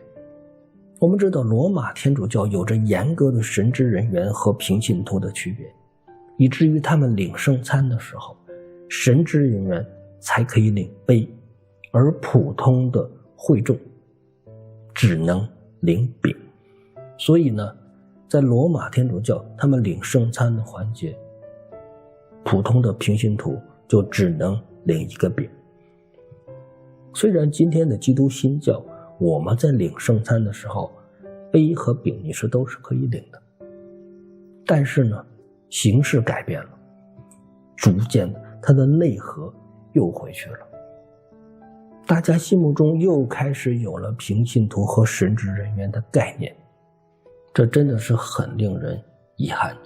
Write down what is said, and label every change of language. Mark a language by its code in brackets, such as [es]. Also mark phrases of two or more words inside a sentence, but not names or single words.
[zh] 我們知道羅馬天主教有着嚴格的神職人員和平信徒的區別，以至於他們領聖餐的時候，神職人員才可以領杯，而普通的會眾只能領餅。所以呢，在羅馬天主教他們領聖餐的環節，普通的平信徒就只能領一個餅。雖然今天的基督新教，我們在領聖餐的時候，杯和餅你是都是可以領的，但是呢，形式改變了，逐漸的它的內核又回去了。大家心目中又開始有了平信徒和神職人員的概念，這真的是很令人遺憾的。